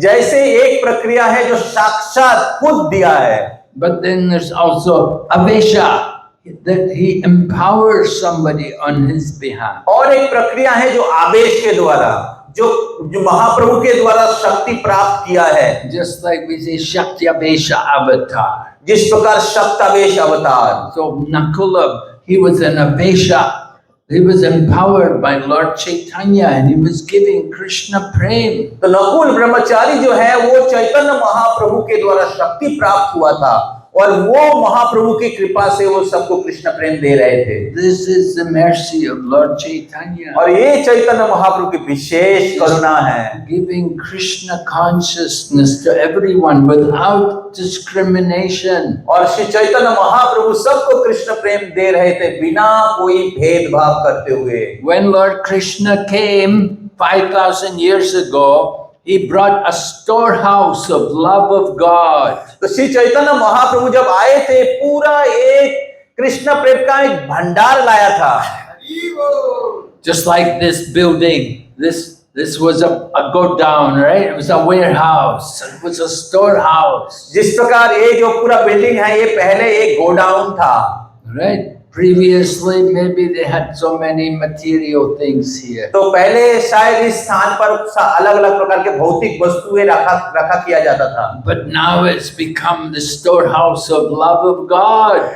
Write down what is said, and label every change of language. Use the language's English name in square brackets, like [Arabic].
[Hindi] जैसे एक प्रक्रिया है जो साक्षात खुद दिया है। [English] But then there's also avesha, that he empowers somebody on his behalf. [Hindi] और एक प्रक्रिया है जो आवेश के द्वारा जो महाप्रभु के द्वारा शक्ति प्राप्त किया है। [English] Just like we say Shakti Avesha Avatar. [Hindi] जिस प्रकार शक्तावेश अवतार। [English] So Nakula, he was an avesha. He was empowered by Lord Chaitanya and he was giving Krishna prem. [Hindi] तो नकुल ब्रह्मचारी जो है वो चैतन्य महाप्रभु के द्वारा शक्ति प्राप्त हुआ था और वो महाप्रभु की कृपा से वो सबको कृष्ण प्रेम दे रहे थे। [English] This is the mercy of Lord Chaitanya. [Hindi] और ये चैतन्य महाप्रभु की विशेष करुणा है। [English] Giving Krishna consciousness to everyone without discrimination. [Hindi] और श्री चैतन्य महाप्रभु सबको कृष्ण प्रेम दे रहे थे बिना कोई भेदभाव करते हुए। [English] When Lord Krishna came 5,000 years ago, he brought a storehouse of love of God. [Hindi] तो श्री चैतन्य महाप्रभु जब आए थे पूरा एक कृष्ण प्रेम का एक भंडार लाया था। [English] Just like this building, this was a go down, right? It was a warehouse. It was a storehouse. [Hindi] जिस प्रकार ये जो पूरा बिल्डिंग है ये पहले एक गोडाउन था, [English] right? Previously, maybe they had so many material things here. [Hindi] तो पहले शायद इस स्थान पर अलग-अलग प्रकार के भौतिक वस्तुएं रखा किया जाता था। [English] But now it's become the storehouse of love of God.